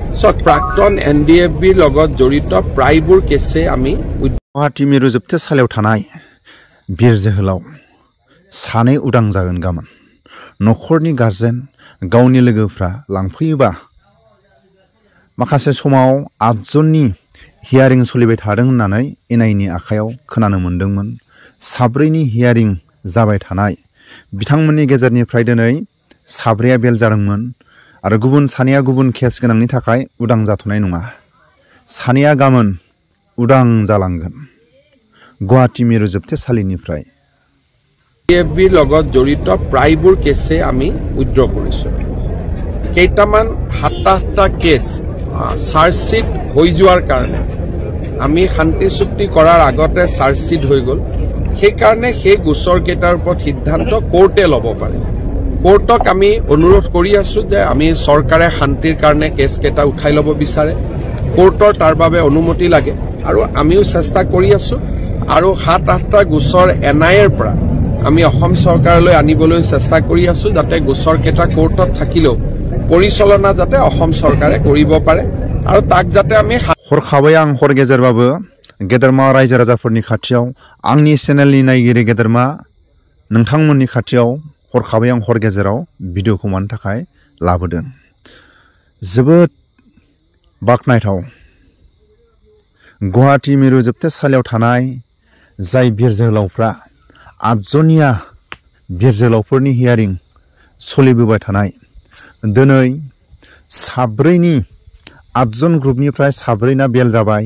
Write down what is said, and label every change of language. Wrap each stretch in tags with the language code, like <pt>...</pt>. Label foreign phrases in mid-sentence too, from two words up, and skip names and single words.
<as>प्राक्तन NDFB লগত জড়িত প্ৰায়বোৰ কেছে আমি</as> <brx>गुवाहाटी मिरु जोबथेसालियाव थानाय बिर जोहोलाव सानै उदां जागोन गाबोन नखरनि गारजेन गावनि लोगोफ्रा लांफैयोबा माखासे समाव 8 जननि हियारिं सोलिबाय थादों होननानै एनआईनि आखायाव खोनानो मोनदोंमोन। साब्रैनि हियारिं जाबाय थानाय बिथांमोननि गेजेरनिफ्राय दिनै साब्रैया बेल जादोंमोन आरो गुबुन सानैया गुबुन केस गोनांनि थाखाय उदां जाथ'नाय नङा। सानैया गाबोन उदां जालांगोन गुवाहाटी मिरु जोबथेसालिनिफ्राय।</brx> <as>NDFB লগত জড়িত প্ৰায়বোৰ কেছে আমি উইথড্ৰ কৰিছোঁ। কেইটামান 7-8টা কেছ চাৰ্জশ্বিট হৈ যোৱাৰ কাৰণে আমি শান্তি চুক্তি কৰাৰ আগতে চাৰ্জশ্বিট হৈ গ'ল। সেইকাৰণে সেই গোচৰ কেইটাৰ ওপৰত সিদ্ধান্ত কোৰ্টে ল'ব পাৰে। কোৰ্টক আমি অনুৰোধ কৰি আছোঁ যে আমি চৰকাৰে শান্তিৰ কাৰণে কেছ কেইটা উঠাই ল'ব বিচাৰে, কোৰ্টৰ তাৰ বাবে অনুমতি লাগে আৰু আমিও চেষ্টা কৰি আছোঁ। আৰু 7-8টা গোচৰ NIAৰ পৰা আমি অসম চৰকাৰলৈ আনিবলৈ চেষ্টা কৰি আছোঁ যাতে গোচৰ কেইটা কোৰ্টত থাকিলেও পৰিচালনা যাতে অসম চৰকাৰে কৰিব পাৰে আৰু তাক যাতে আমি</as> <brx>हरखाबै आं हर गेजेरबाबो गेदेरमा रायजो राजाफोरनि खाथियाव आंनि चेनेलनि नायगिरि गेदेरमा नोंथांमोननि खाथियाव हरखाबै आं हर गेजेराव भिडिअखौ मानो थाखाय लाबोदों। जोबोद बाखनायथाव गुवाहाटी मिरु जोबथेसालियाव थानाय जाय बिर जोहोलावफ्रा 8 जनिया बिर जोहोलावफोरनि हियारिं सोलिबोबाय थानाय दिनै साब्रैनि 8 जन ग्रुपनिफ्राय साब्रैना बेल जाबाय।</brx>